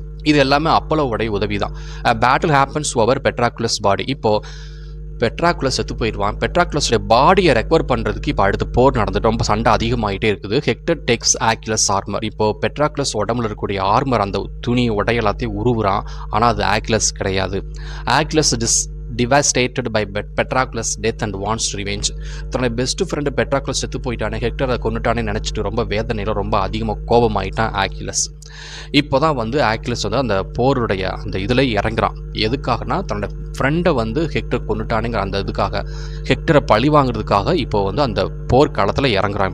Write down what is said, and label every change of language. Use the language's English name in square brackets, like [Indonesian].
[Tamil] இது எல்லாமே அப்போலோவுடைய உதவி தான். [English] Battle happens over Patroclus body. [Tamil] இப்போது பெட்ராக்லஸ் செத்து போயிடுவான். பெட்ராக்லஸோடைய பாடியை ரெக்கவர் பண்ணுறதுக்கு இப்போ அடுத்து போர் நடந்துட்டு ரொம்ப சண்டை அதிகமாகிட்டே இருக்குது. [English] Hector takes Achilles armour. [Tamil] இப்போது பெட்ராக்லஸ் உடம்புல இருக்கக்கூடிய ஆர்மர் அந்த துணி உடை எல்லாத்தையும் உருவுறான். ஆனால் அது ஆக்கிலஸ் கிடையாது. [English] Achilles devastated by Patroclus' death and wants revenge. [Tamil] தன்னுடைய பெஸ்ட் ஃப்ரெண்டு பெட்ராக்லஸ் செத்து போயிட்டானே, ஹெக்டரை கொண்டுட்டானே நினச்சிட்டு ரொம்ப வேதனையில் ரொம்ப அதிகமாக கோபமாயிட்டான் ஆக்கிலஸ். இப்போ தான் வந்து ஆக்கிலஸ் வந்து அந்த போருடைய அந்த இதில் இறங்குறான். எதுக்காகனா தன்னோட ஃப்ரெண்டை வந்து ஹெக்டர் கொண்டுட்டானுங்கிற அந்த இதுக்காக, ஹெக்டரை பழி வாங்குறதுக்காக இப்போ வந்து அந்த போர்க்காலத்தில் இறங்குறான்.